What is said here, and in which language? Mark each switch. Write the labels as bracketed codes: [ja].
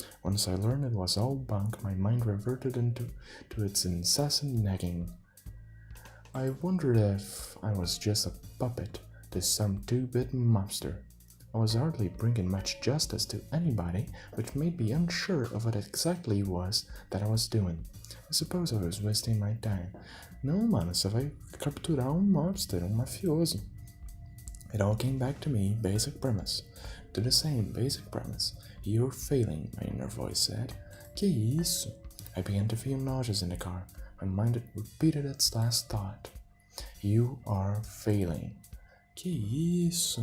[en] Once I learned it was all bunk, my mind reverted to its incessant nagging. I wondered if I was just a puppet to some two-bit mobster. I was hardly bringing much justice to anybody, which made me unsure of what exactly it was that I was doing. I suppose I was wasting my time. [pt] Não, mano, você vai capturar mobster, mafioso. [en] It all came back to me, basic premise. To the same basic premise. You're failing, my inner voice said. [pt] Que isso? [en] I began to feel nauseous in the car. My mind repeated its last thought. You are failing. [pt] Que isso?